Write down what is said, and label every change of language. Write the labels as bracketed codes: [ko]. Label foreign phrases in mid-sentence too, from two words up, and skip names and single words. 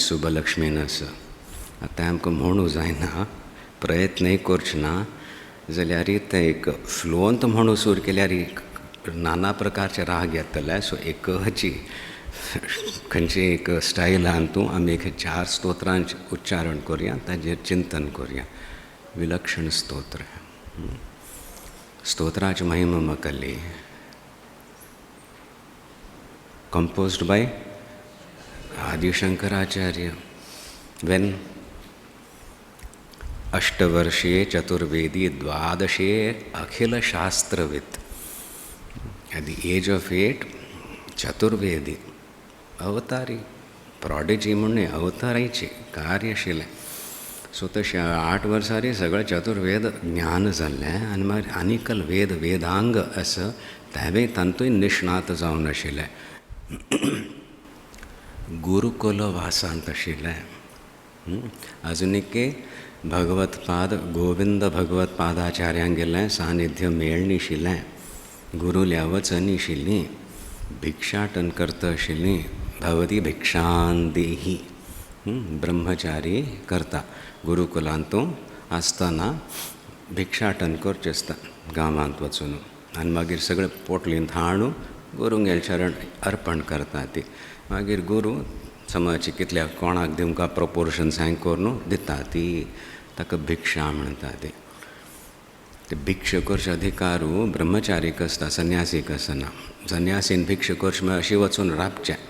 [kok] सुब्बलक्ष्मीन आसा आतां आमकां म्हणूं जायना प्रयत्नय करचे ना जाल्यार तें एक फ्लोंत म्हणूं सुरू केल्यार नाना प्रकारचे राग येतले सो एकची खंयची एक स्टायलान तूं आमी एक 4 स्तोत्रांचें उच्चारण करुया ताजेर चिंतन करुया विलक्षण स्तोत्र स्तोत्राची महिमा मकल्ली [en] composed by Adi Shankaracharya when [sa] अष्टवर्षे चतुर्वेदी द्वादशे अखिल शास्त्रविद [en] at the age of 8 [kok] चतुर्वेदी अवतारी प्रॉडिजी म्हणून अवतारायचे कार्य आशिल्लें सो तशें 8 वर्सांनी सगळें चतुर्वेद ज्ञान जाल्लें आनी मागीर आनीकल वेद वेदांग असो तेवूय तातूंय निष्णात जावन आशिल्ले गुरुकुल वासांत आशिल्लें आजुनिके भगवतपाद गोविंद भगवतपादाचार्यांक गेलें सानिध्य मेळनिशिल्लें गुरुल्या वचनिशिल्लीं भिक्षाटन करता आशिल्लीं भवती [sa] भिक्षान देही [kok] ब्रह्मचारी करता गुरुकुलांतू आसतना भिक्षाटन करचें आसता गांवांत वचून आनी मागीर सगळें पोटलींत हाडून गुरूंगेले चरण अर्पण करता ती मागीर गुरू समज कितल्या कोणाक दिवंक प्रोपोर्शन्स हांवें करून दिता ती ताका भिक्षा म्हणटा ती ते भिक्ष करचे अधिकारू ब्रह्मचारीक आसता संन्यासीक आसना संन्यासीन भिक्ष करचे म्हळ्यार अशी वचून राबचें